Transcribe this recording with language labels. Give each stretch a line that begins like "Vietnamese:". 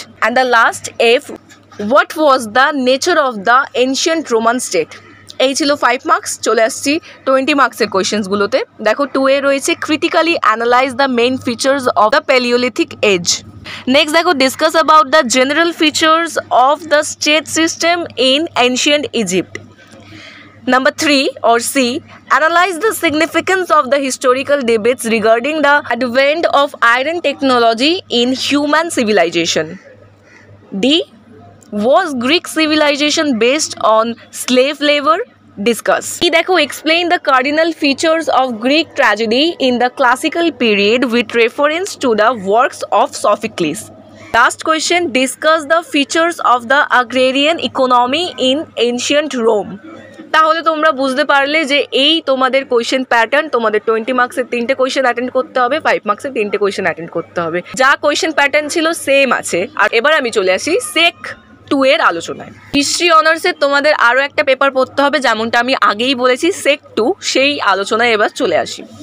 English: And the last F, what was the nature of the ancient Roman state.
Bangla: এই ছিল 5 marks. চলে আসছি 20 মার্কসের কোয়েশ্চেন্সগুলোতে। দেখো 2A রয়েছে
English: Critically analyze the main features of the paleolithic age. Next দেখো discuss about the general features of the state system in ancient Egypt. Number 3 or C, analyze the significance of the historical debates regarding the advent of iron technology in human civilization. D, was Greek civilization based on slave labor? Discuss. E দেখো, explain the cardinal features of Greek tragedy in the classical period with reference to the works of Sophocles. Last question, discuss the features of the agrarian economy in ancient Rome.
Bangla: তাহলে তোমরা বুঝতে পারলে যে এই তোমাদের question pattern. তোমাদের 20 মার্কসের 3টে কোয়েশ্চেন অ্যাটেন্ড করতে হবে, 5 মার্কসের 3টে কোয়েশ্চেন অ্যাটেন্ড করতে হবে। যা কোয়েশ্চেন প্যাটার্ন ছিল সেম আছে। আর এবার আমি চলে আসি সেক 2 এর আলোচনায়। হিস্ট্রি অনার্সের তোমাদের আরও একটা পেপার পড়তে হবে, যেমনটা আমি আগেই বলেছি সেক 2, সেই আলোচনায় এবার চলে আসি।